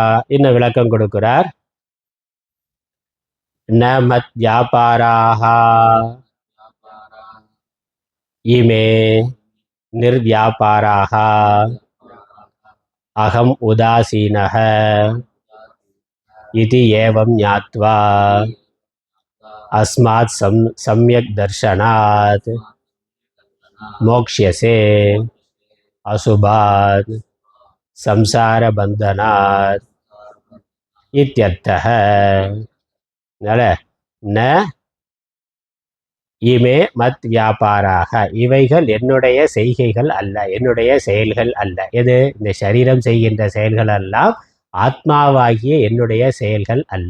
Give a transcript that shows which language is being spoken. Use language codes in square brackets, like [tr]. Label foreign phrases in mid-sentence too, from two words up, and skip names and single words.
[ta] இன்னும் விளக்கம் கொடுக்கிறார். [sa] न मत् व्यापाराः इमे निर्व्यापारः अहम् उदासीनः इति एवं ज्ञात्वा अस्मात् सम्यक् दर्शनात् मोक्ष्यसे अशुभात् संसारबन्धनात् इत्यर्थः. [ta] அதனால [sa] न इमे मत् व्यापाराः, [ta] இவைகள் என்னுடைய செய்கைகள் அல்ல, என்னுடைய செயல்கள் அல்ல. எது? இந்த சரீரம் செய்கின்ற செயல்கள் எல்லாம் ஆத்மாவாகிய என்னுடைய செயல்கள் அல்ல.